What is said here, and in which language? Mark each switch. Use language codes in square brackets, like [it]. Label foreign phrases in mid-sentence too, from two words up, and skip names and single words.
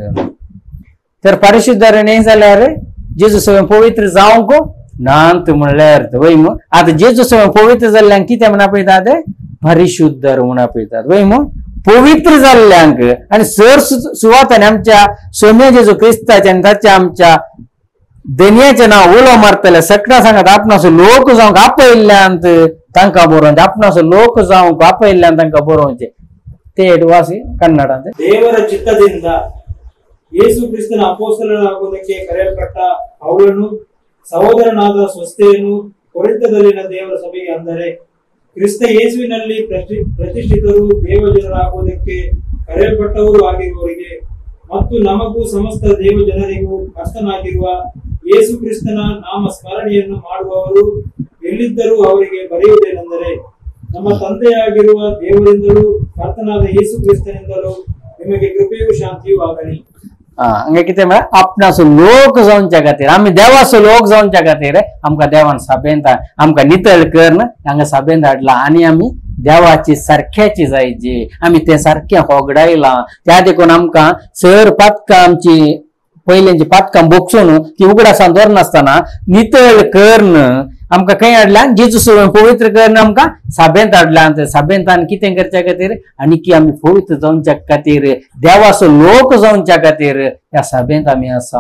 [kok] तर परिशुद्ध नाही जाल्यार जेजू सवे पवित्र जावंक नांत म्हणल्यार वय मग आता जेजू सवे पवित्र जाल्ल्यांक कित्याक म्हण आपयतात परिशुद्ध रूम आपयतात वय मग पवित्र जाल्ल्यांक आणि सर सुवाताने आमच्या सोम्या जेजू क्रिस्ताचे आणि ताच्या आमच्या दैन्याचे नाव उलो मारतले सगळा सांगत आपणास लोक जावंक आपयल्ल्यांत तांकां बरोवचे आपणास लोक जावंक आपयल्ल्यांत तांकां बरोवचे ते ವಾಸಿ ಕನ್ನಡ [kn] ದೇವರ ಚಿತ್ತದಿಂದ ಯೇಸು ಕ್ರಿಸ್ತನ ಅಪೊಸ್ತಲನಾಗುವುದಕ್ಕೆ ಕರೆಯಲ್ಪಟ್ಟ ಪೌಲನು ಸಹೋದರನಾದ ಸ್ವಸ್ಥೆಯನ್ನು ಕೊರಿಂಥದಲ್ಲಿನ ದೇವರ ಸಭೆಗೆ ಅಂದರೆ ಕ್ರಿಸ್ತ ಯೇಸುವಿನಲ್ಲಿ ಪ್ರತಿಷ್ಠಿತರು ದೇವಜನರಾಗುವುದಕ್ಕೆ ಕರೆಯಲ್ಪಟ್ಟವರು ಆಗಿರುವವರಿಗೆ ಮತ್ತು ನಮಗೂ ಸಮಸ್ತ ದೇವಜನರಿಗೂ ಕರ್ತನಾಗಿರುವ ಯೇಸು ಕ್ರಿಸ್ತನ ನಾಮ ಸ್ಮರಣೆಯನ್ನು ಮಾಡುವವರು ಎಲ್ಲಿದ್ದರೂ ಅವರಿಗೆ ಬರೆಯುವುದೇನೆಂದರೆ ನಮ್ಮ ತಂದೆಯಾಗಿರುವ ದೇವರಿಂದಲೂ ಕರ್ತನಾದ ಯೇಸು ಕ್ರಿಸ್ತನಿಂದಲೂ ನಿಮಗೆ ಕೃಪೆಯೂ ಶಾಂತಿಯೂ ಆಗಲಿ. [kok] हांगा कितें म्हळ्यार आपणास लोक जावच्या खातीर आमी देवाचो लोक जावच्या खातीर आमकां देवान सभेंत आमकां नितळ कर हांगा सभेंत हाडला आनी आमी देवाची सारख्याची जायची आमी ते सारखे होगडायला त्या देखून आमकां सर पातकां आमची पयलींची पातकां बोगसून ती उगडासान दवरनासतना नितळ करन आमकां खंय हाडल्यान जेजू सवे पवित्र करन आमकां सभेंत हाडल्यान सभेंतान कितें करच्या खातीर आनी की आमी पवित्र जावच्या खातीर देवाचो लोक जावच्या खातीर ह्या सभेंत आमी आसा.